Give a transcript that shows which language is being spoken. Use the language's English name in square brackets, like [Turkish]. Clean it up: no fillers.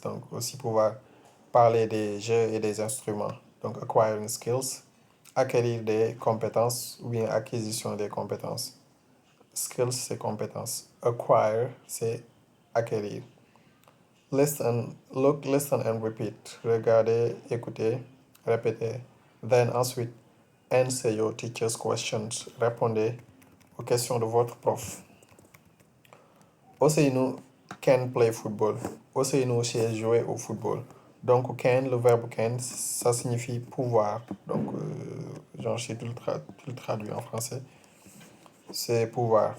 [French] Donc, aussi pouvoir parler des jeux et des instruments. Donc, [English] acquiring skills, [French] acquérir des compétences ou bien acquisition des compétences. Skills, c'est compétences. Acquire, c'est acquérir. [English] Listen, look, listen and repeat. [French] Regardez, écoutez, répétez. [English] Then [French] ensuite, [English] answer your teacher's questions. [French] Répondez aux questions de votre prof. Ousseynou [English] can play football. [French] Ousseynou sait jouer au football. Donc, can, le verbe can, ça signifie pouvoir. Donc, genre, je tu le traduis en français. C'est pouvoir.